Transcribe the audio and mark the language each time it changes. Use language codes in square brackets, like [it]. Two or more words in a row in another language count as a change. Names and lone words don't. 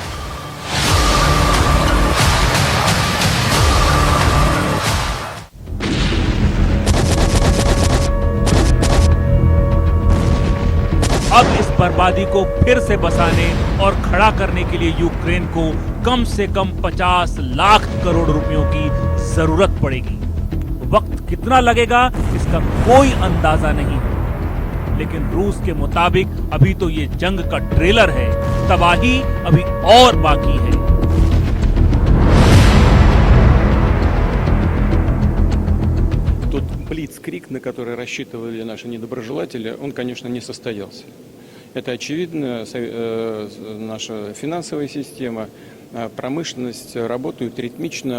[hi] अब इस बर्बादी को फिर से बसाने और खड़ा करने के लिए यूक्रेन को कम से कम 50 लाख करोड़ रुपयों की जरूरत पड़ेगी। वक्त कितना लगेगा इसका कोई अंदाजा नहीं, लेकिन रूस के मुताबिक अभी तो ये जंग का ट्रेलर है, तबाही अभी और बाकी है। [ru] Тот блицкриг, на который рассчитывали наши недоброжелатели, он, конечно, не состоялся. Это очевидно. Наша финансовая система, промышленность работают ритмично.